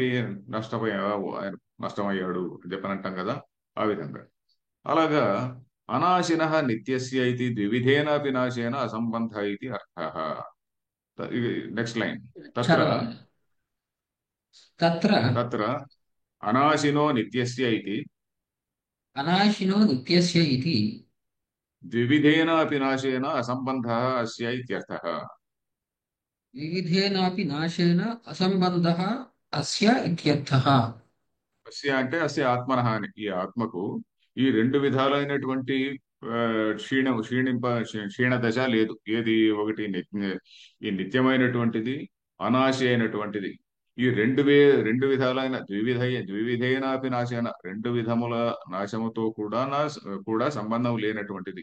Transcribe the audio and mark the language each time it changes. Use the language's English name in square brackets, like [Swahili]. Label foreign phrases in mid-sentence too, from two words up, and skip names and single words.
[Telugu] నష్టపోయా, ఆయన నష్టమయ్యాడు అని చెప్పని అంటాం కదా. ఆ విధంగా. [Sanskrit] అలాగా అనాశిన నిత్యస్య ఇది ద్వివిధేనాపి నాశేన అసంబంధ ఇది అర్థ. [English] next line, తత్ర [Telugu] చదవండి. तत्र [Sanskrit] తత్ర అనాశినో నిత్యస్య ఇది अनाशिनो नित्यस्य इति ద్వివిధేనాపి నాశేన అసంబంధ అస్య ఇత్యర్థః. विविधेनापि नाशेन असम्बन्धः अस्य इत्यर्थः। [Telugu] అస్య అంటే [Sanskrit] అస్య ఆత్మనః [Telugu] అని, ఈ ఆత్మకు ఈ రెండు విధాలైనటువంటి క్షీణ దశ లేదు. ఏది? ఒకటి ఈ నిత్యమైనటువంటిది, అనాశి అయినటువంటిది. ఈ రెండు విధాలైన [Sanskrit] ద్వివిధైనాపి నాశేన, [Telugu] రెండు విధముల నాశముతో కూడా సంబంధం లేనటువంటిది.